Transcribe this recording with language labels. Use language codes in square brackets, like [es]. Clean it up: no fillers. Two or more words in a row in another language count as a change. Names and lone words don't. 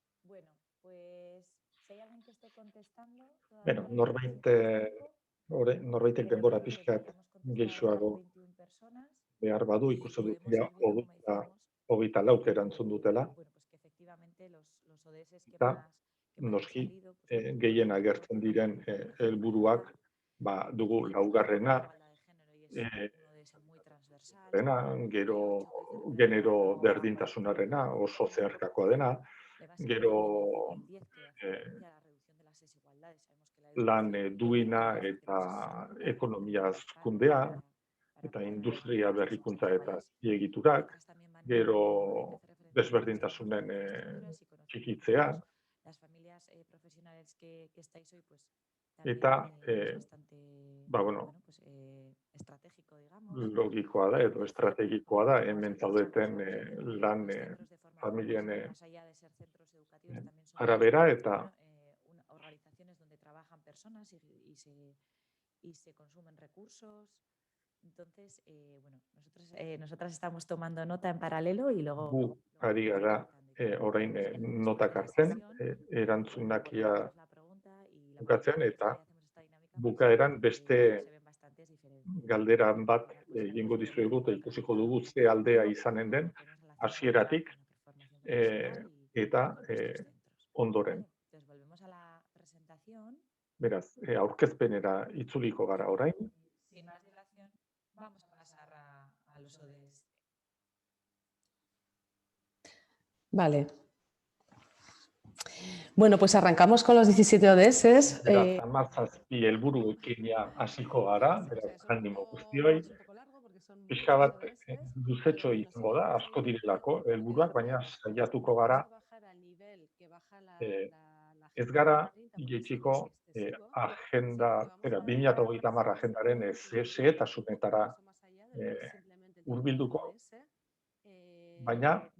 [es] Bueno, pues si hay alguien que esté contestando Bueno, todavía en este tiempo, [eu] norbaitek [es] ya [eu] denbora [es] les digo que [eu] pixkat [es] podríamos contestar [eu] gehixoago [es] 21 personas [eu] behar badu, [es] y [eu] ikusten dut [es] podemos [eu] ja [es] ir viendo, como decíamos, [eu] 24 erantzun dutela, [es] bueno, pues que efectivamente los ODS que [eu] eta [es] más han [eu] noski [es] salido, pues bueno, [eu] gehien [es] todos [eu] agertzen [es] tienen [eu] diren [es] relación con la [eu] helburuak, dugu [es] igualdad [eu] laugarrena, [es] de género y es un ODS muy transversal. [eu] gero [es] Dicho que [eu] genero berdintasunarena oso zeharkakoa dena, gero [es] a la reducción de las desigualdades. Sabemos que la [eu] lan [es] educación [eu] duina [es] es [eu] eta [es] fundamental [eu] ekonomia [es] para [eu] hazkundea, eta [es] poder [eu] industria [es] avanzar en [eu] berrikuntza [es] muchos [eu] eta [es] países. [eu] azpiegiturak, [es] Otras también van [eu] gero [es] hace referencia [eu] desberdintasunen [es] a infraestructuras y conocimientos. [eu] txikitzea, [es] Las familias profesionales que estáis hoy, pues [eu] eta [es] también es bastante bueno, pues, estratégico, digamos. [eu] logikoa da edo estrategikoa da hemen zaudeten lan [es] Los centros de formación, [eu] familien [es] más allá de ser centros educativos, también son [eu] arabera eta [es] organizaciones donde trabajan personas y se consumen recursos. Entonces, bueno, nosotras estamos tomando nota en paralelo y luego [eu] gu ari gara orain notak hartzen, erantzunak ia bukatzen, eta bukaeran beste galdera bat egingo dizuegu eta ikusiko dugu ze aldea izanen den hasieratik eta ondoren. Beraz, aurkezpenera itzuliko gara orain. [es] Sin más dilación, vamos a pasar a los ODS. Vale. Bueno, pues arrancamos con los 17 ODS. [eu] Beraz, 17 helburuekin hasiko gara, beraz, animo guztioi. Pixka bat luzetxo izango da, asko direlako helburuak, baina saiatuko gara ez gara jaitsiko agenda, 2030 agendaren xehetasunetara hurbilduko, baina